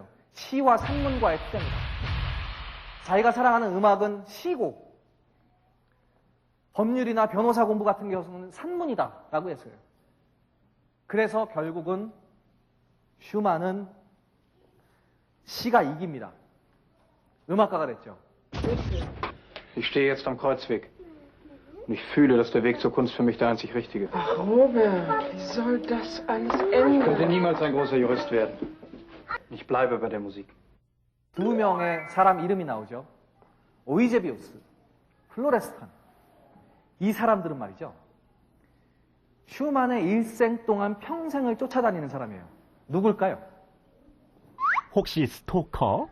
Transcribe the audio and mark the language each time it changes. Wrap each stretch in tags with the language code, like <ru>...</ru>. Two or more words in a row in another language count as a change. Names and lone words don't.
<ko>시와 산문과의 투쟁이다. 자기가 사랑하는 음악은 시고 법률이나 변호사 공부 같은 경우는 산문이다 라고 했어요. 그래서 결국은 슈만은 시가 이깁니다. 음악가가 됐죠.</ko> <de>Ich stehe jetzt am Kreuzweg. Und ich fühle, dass der Weg zur Kunst für mich der einzig richtige ist. Ach, Robert, wie soll das alles Ich könnte enden? niemals ein großer Jurist werden. Ich bleibe bei der Musik.</de> <ko>두 명의 사람 이름이 나오죠. 오이제비우스, 플로레스탄. 이 사람들은 말이죠. 슈만의 일생 동안 평생을 쫓아다니는 사람이에요. 누굴까요? 혹시 스토커?</ko>